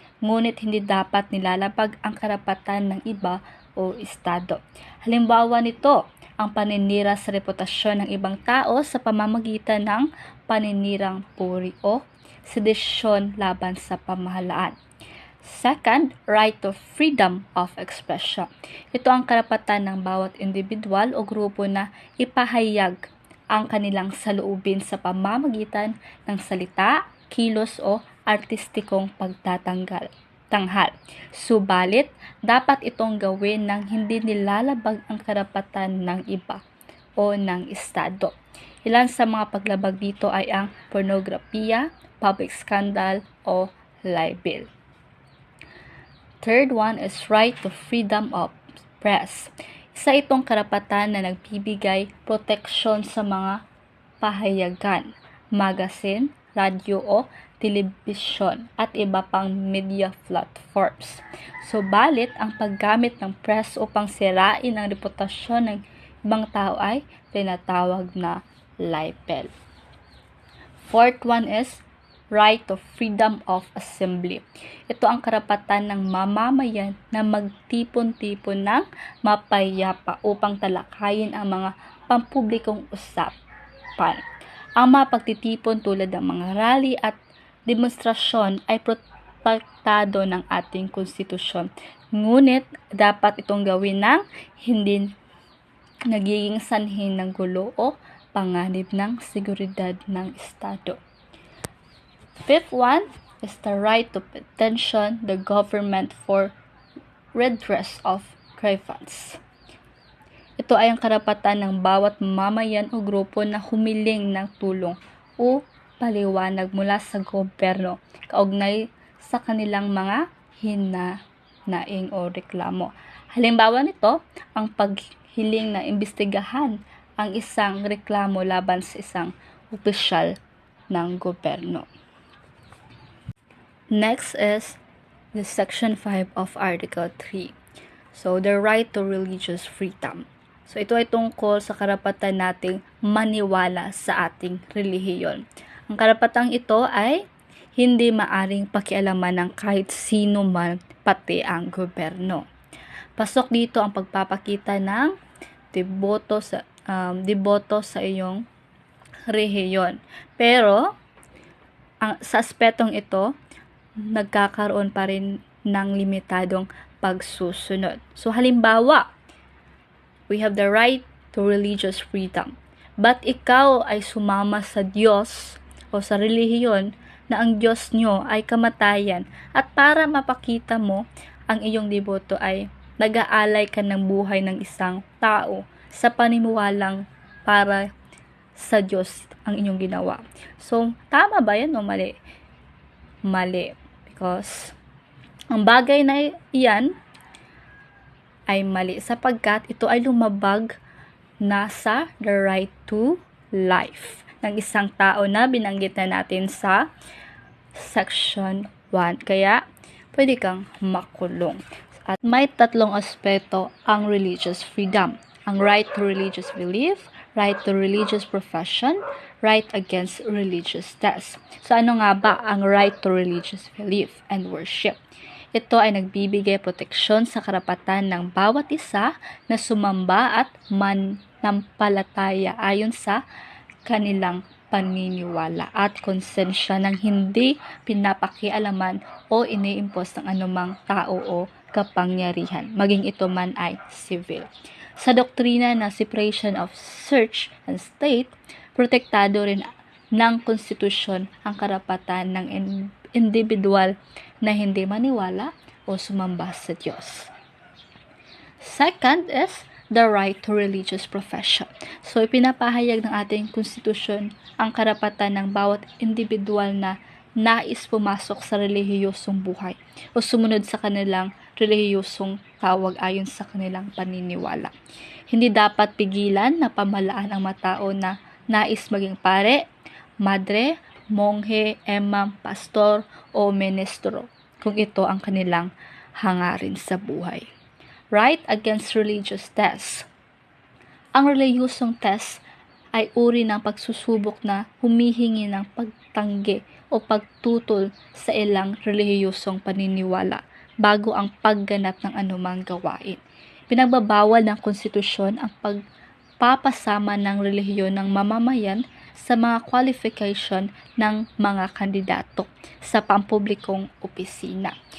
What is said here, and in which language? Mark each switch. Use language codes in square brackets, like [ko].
[tl] Ngunit hindi dapat nilalabag ang karapatan ng iba o estado. Halimbawa nito, ang paninira sa reputasyon ng ibang tao sa pamamagitan ng paninirang puri o sedisyon laban sa pamahalaan. [en] Second, right to freedom of expression. [tl] Ito ang karapatan ng bawat individual o grupo na ipahayag ang kanilang saloobin sa pamamagitan ng salita, kilos o artistikong pagtatanghal. Subalit, dapat itong gawin nang hindi nilalabag ang karapatan ng iba o ng estado. Ilan sa mga paglabag dito ay ang pornografiya, public scandal o libel. [en] Third one is right to freedom of press. [tl] Isa itong karapatan na nagbibigay proteksyon sa mga pahayagan, magazine, radyo o telebisyon at iba pang media platforms. Subalit, ang paggamit ng press upang sirain ang reputasyon ng ibang tao ay tinatawag na libel. [en] Fourth one is right to freedom of assembly. [tl] Ito ang karapatan ng mamamayan na magtipon-tipon ng mapayapa upang talakayin ang mga pampublikong usapan. Ang mga pagtitipon tulad ng mga rally at demonstrasyon ay protektado ng ating konstitusyon. Ngunit dapat itong gawin ng hindi nagiging sanhin ng gulo o panganib ng seguridad ng estado. [en] Fifth one is the right to petition the government for redress of grievances. [tl] Ito ay ang karapatan ng bawat mamamayan o grupo na humiling ng tulong o paliwanag mula sa gobyerno kaugnay sa kanilang mga hinanaing o reklamo. Halimbawa nito, ang paghiling na imbestigahan ang isang reklamo laban sa isang opisyal ng gobyerno. [en] Next is the Section 5 of Article 3. So, the right to religious freedom. [tl] So, ito ay tungkol sa karapatan nating maniwala sa ating relihiyon. Ang karapatang ito ay hindi maaring pakialaman ng kahit sino man, pati ang gobyerno. Pasok dito ang pagpapakita ng deboto sa iyong relihiyon. Pero, sa aspetong ito, nagkakaroon pa rin ng limitadong pagsusunod. [en] So, halimbawa, we have the right to religious freedom. [tl] But ikaw ay sumama sa Diyos o sa relihiyon na ang Diyos nyo ay kamatayan at para mapakita mo ang iyong deboto ay nag-aalay ka ng buhay ng isang tao sa paniniwalang para sa Diyos ang inyong ginawa. So, tama ba yan o mali? Mali. Because ang bagay na iyan ay mali sapagkat ito ay lumabag nasa the right to life ng isang tao na binanggit na natin sa Section 1. Kaya, pwede kang makulong. At may 3 aspeto ang religious freedom. [en] Ang right to religious belief, right to religious profession, right against religious test. [tl] So, ano nga ba ang right to religious belief and worship? Ito ay nagbibigay proteksyon sa karapatan ng bawat isa na sumamba at manampalataya ayon sa kanilang paniniwala at konsensya ng hindi pinapakialaman o iniimpos ng anumang tao o kapangyarihan, maging ito man ay civil. Sa doktrina ng separation of church and state, protektado rin ng konstitusyon ang karapatan ng individual na hindi maniwala o sumamba sa Diyos. [en] Second is the right to religious profession. [tl] So, ipinapahayag ng ating konstitusyon ang karapatan ng bawat individual na nais pumasok sa relihiyosong buhay o sumunod sa kanilang relihiyosong tawag ayon sa kanilang paniniwala. Hindi dapat pigilan na pamalaan ang mga tao na nais maging pare, madre, monghe, imam, pastor o ministro kung ito ang kanilang hangarin sa buhay. [en] Right against religious tests. [tl] Ang relihiyosong test ay uri ng pagsusubok na humihingi ng pagtanggi o pagtutol sa ilang relihiyosong paniniwala bago ang pagganap ng anumang gawain. Pinagbabawal ng konstitusyon ang pagpapasama ng relihiyon ng mamamayan sa mga qualification ng mga kandidato sa pampublikong opisina.